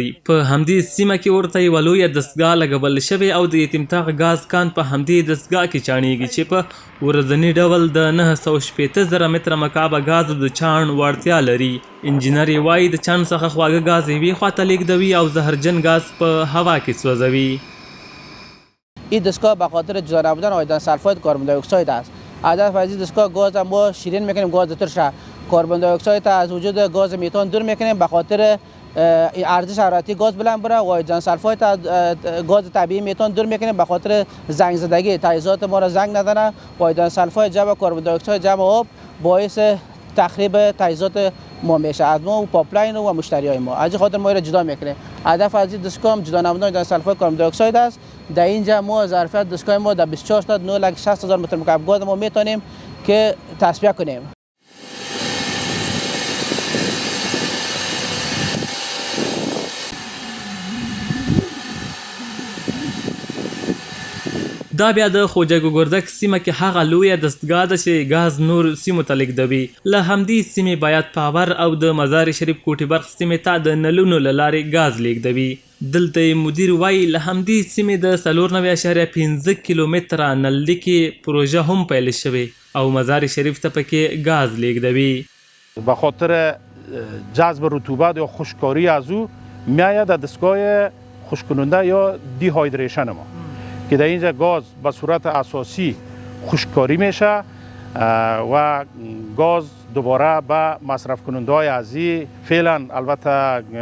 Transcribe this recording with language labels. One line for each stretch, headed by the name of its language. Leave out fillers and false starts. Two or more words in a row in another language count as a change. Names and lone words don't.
Pashto: په همدې سیمه کې ورته یوه لویه دستګاه لګول شوې او د یتیم طاق ګاز کان په همدې دستګاه کې چاڼېږي چې په ورځني ډول د 960,000 متره مکعب ګازو د چاڼ وړتیا لري. انجینر یې وایي د چاڼ څخه خواږه ګاز یوې خواته لیږدوي او زهرجن ګاز په هوا کې سوځوي.
Persian: این دستگاه به خاطر جدا نبودن آیودین سلفاید کربن دی اکساید است. هدف از این دستگاه گاز ما شیرین میکنیم، گاز ترش کربن دی اکساید از وجود گاز میتان دور میکنیم به خاطر ارزش حرارتی گاز بلند بره و آیودین سلفاید گاز طبیعی میتان دور میکنیم به خاطر زنگ زدگی تجهیزات ما را زنگ نداره و آیودین سلفاید جمع کربن دی اکساید جمع آب باعث تخریب تجهیزات ما میشه از ما و پاپلاین و مشتریای ما. از خاطر ما را جدا میکنیم. هدف از این دستگاه هم جدا نبودن آیودین سلفاید کربن دی اکساید است. در اینجا ما ظرفیت دستگاه ما در 24 تا 960,000 متر مکعب گاز ما میتونیم که تصفیه کنیم.
Pashto: دا بیا د خوجه ګوګردک سیمه کې هغه لویه دستګاه ده چې ګاز نور سیمو ته لیږدوي. له همدې سیمې بیات پاور او د مزار شریف کوټي برق سیمې ته د نلونو له لارې ګاز لیږدوي. دلته مدیر وایي له همدې سیمې د 94.5 کیلومتره نللیکې پروژه هم پیل شوې او مزار شریف ته پکې ګاز لیږدوي.
Persian: به خاطر جذب رطوبت یا خشککاری از او میآید در دستگاه خشک‌کننده یا دیهایدریشن ما که در اینجا گاز به صورت اساسی خشککاری میشه و گاز دوباره به مصرف کننده های ازی فعلا البته